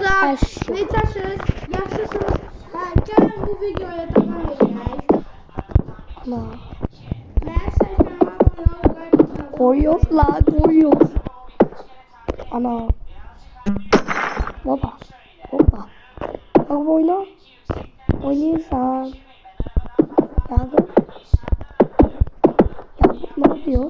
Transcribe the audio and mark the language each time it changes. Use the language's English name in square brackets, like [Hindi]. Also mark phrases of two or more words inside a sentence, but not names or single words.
[Azerbaijani] necəsiniz? Yaxşısınız? Hə, gəlin bu videoya davam edək. Ana. Mənim səhifəmə abunə olmayı [Turkish] Koyuyor la koyuyor. Ana. Baba. Hoppa. Bak oyna. Oynuyorsan. Yakup. Yakup ne yapıyor?